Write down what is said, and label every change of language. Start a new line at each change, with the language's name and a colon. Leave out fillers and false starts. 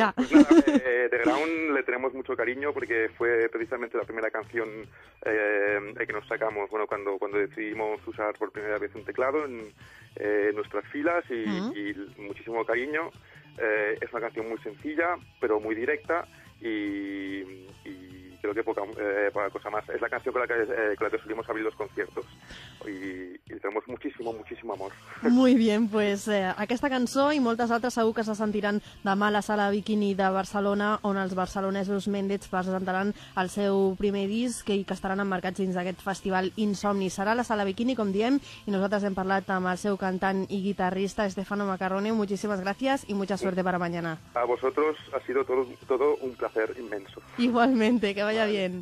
Spanish: Pues nada, The Ground le tenemos mucho cariño porque fue precisamente la primera canción que nos sacamos, bueno, cuando decidimos usar por primera vez un teclado en nuestras filas y muchísimo cariño. Es una canción muy sencilla, pero muy directa. Y creo que poca cosa más. Es la canción con la que solimos abrir los conciertos. Y tenemos muchísimo, muchísimo amor.
Catalan: Muy bien, pues aquesta cançó i moltes altres segur que se sentiran demà a la Sala Bikini de Barcelona, on els barcelonesos Mendets presentaran el seu primer disc i que estaran emmarcats dins d'aquest festival Insomni. Serà la Sala Bikini, com diem, i nosaltres hem parlat amb el seu cantant i guitarrista, Stefano Macarrone. Moltíssimes gràcies i
Spanish: mucha suerte para mañana. A vosotros ha sido todo un placer inmenso. Igualmente, que vaya bien.